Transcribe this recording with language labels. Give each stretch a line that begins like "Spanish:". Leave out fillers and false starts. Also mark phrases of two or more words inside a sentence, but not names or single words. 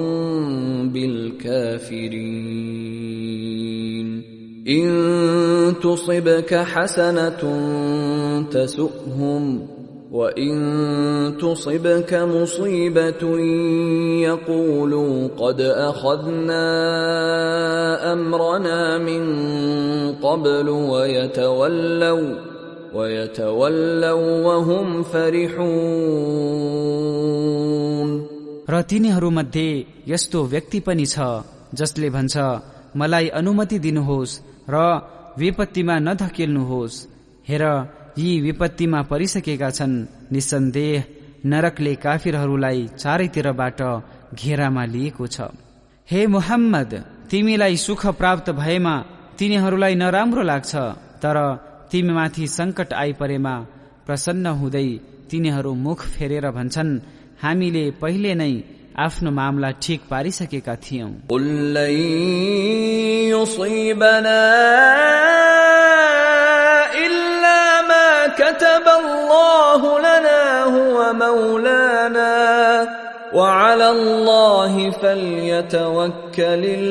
Arabic: بالكافرين إن تصبك حسنة تسؤهم وإن تصبك مصيبة يقولوا قد أخذنا أمرنا من قبل ويتولوا وهم فرحون।
Nepali: र तिनीहरूमध्ये यस्तो व्यक्ति पनि छ जसले भन्छ मलाई अनुमति दिनुहोस् र विपत्तिमा नधकेल्नुहोस्। हेर यी विपत्तिमा परिसकेका छन्, निसन्देह नरकले काफिरहरूलाई चारैतिरबाट घेरामा लिएको छ। हे मुहम्मद, तिमीलाई सुख प्राप्त भएमा तिनीहरूलाई नराम्रो लाग्छ, तर तिमीमाथि संकट आइपरेमा प्रसन्न हुँदै तिनीहरू मुख फेरेर भन्छन् हामीले पहिले नै आफ्नो मामला ठीक पारिसकेका थियौं।
Arabic: قل لن يصيبنا إلا ما كتب الله لنا هو مولانا وعلى الله فليتوكل